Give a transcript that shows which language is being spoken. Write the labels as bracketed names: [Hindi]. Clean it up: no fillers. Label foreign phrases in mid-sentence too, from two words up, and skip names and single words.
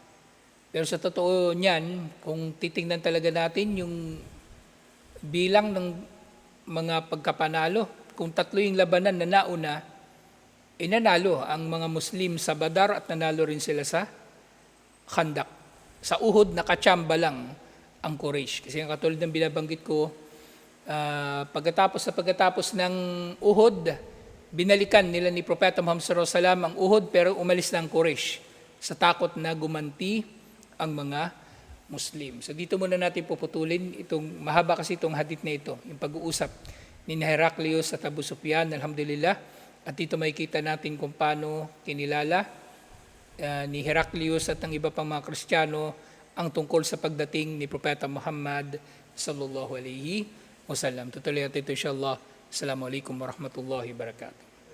[Filipino] Pero sa totoo niyan, kung titingnan talaga natin yung bilang ng mga pagkapanalo, kung 3 yung labanan na nauna, nanalo ang mga Muslim sa Badar at nanalo rin sila sa Khandaq. Sa Uhud, nakachamba lang ang Quraysh. Kasi katulad ng binabanggit ko, pagkatapos ng Uhud, binalikan nila ni Propeta Muhammad [Arabic] صلى الله عليه وسلم [Filipino] ang Uhud, pero umalis na ang Quraysh sa takot na gumanti ang mga Muslim. So dito muna natin puputulin mahaba kasi itong hadith na ito, yung pag-uusap ni Heraclius at Abu Sufyan, alhamdulillah. At dito makikita natin kung paano kinilala ni Heraclius at ng iba pang mga Kristiyano ang tungkol sa pagdating ni Propeta Muhammad [Arabic] صلى الله عليه وسلم. [Filipino] Tutuloy natin ito inshallah. [Arabic] السلام عليكم ورحمة الله وبركاته.